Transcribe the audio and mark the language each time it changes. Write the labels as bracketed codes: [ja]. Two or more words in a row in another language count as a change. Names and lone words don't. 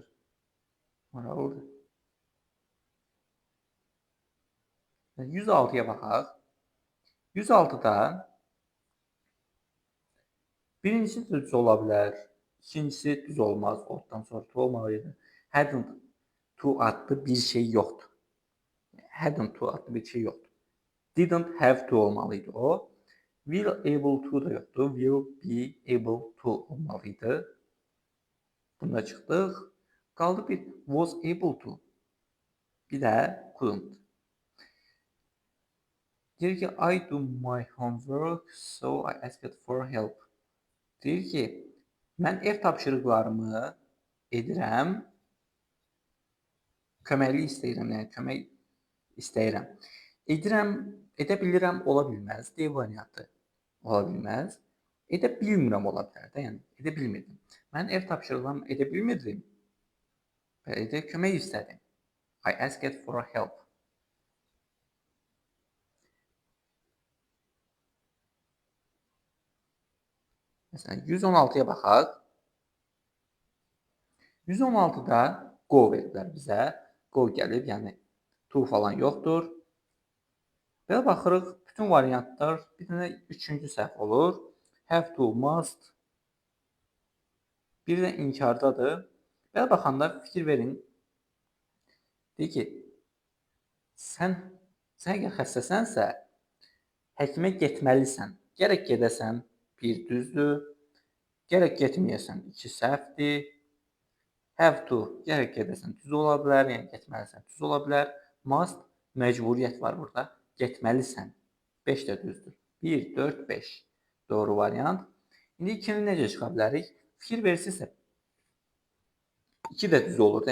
[az] Maraqlıdır. 106-ya baxaq. 106-da birincisi düz ola bilər, ikincisi düz olmaz, otdan sonra to olmalıydı. [en] Hadn't to [az] adlı bir şey yoxdur. [en] Hadn't to [az] adlı bir şey yoxdur. [en] Didn't have to [az] olmalıydı o. [en] Will able to [az] da yoxdur. [en] Will be able to [az] olmalıydı. Bunda çıxdıq. Qaldı bir [en] was able to. [az] Bir də couldn't. Deyir ki, [en] I do my homework, so I asked for help. [az] Deyir ki, mən ev tapşırıqlarımı edirəm, köməklik istəyirəm, yəni kömək istəyirəm. Edirəm, edə bilirəm, ola bilməz. D variantı ola bilməz. Edə bilmirəm ola bilər də, yəni edə bilmirdim. Mən ev tapşırıqlarımı edə bilmirdim və edə kömək istədim. [en] I asked for help. [az] Məsələn, 116-ya baxaq. 116-da go verdilər bizə. Go gəlib, yəni to falan yoxdur. Belə baxırıq, bütün variantlar bir dənə üçüncü səhv olur. [en] Have to, must. [az] Bir də inkardadır. Belə baxanda fikir verin. Deyir ki, sən əgər xəstəsənsə, həkimə getməlisən. Gərək gedəsən, bir düzdür. Gərək getməyəsən, iki səhvdir. [en] Have to, [az] gərək gedəsən, düz ola bilər, yəni getməlisən, düz ola bilər. Must, məcburiyyət var burada. Getməlisən. 5 də düzdür. 1, 4, 5. Doğru variant. İndi 2-ni necə çıxa bilərik? Fikir versinizsə 2 də düz olur.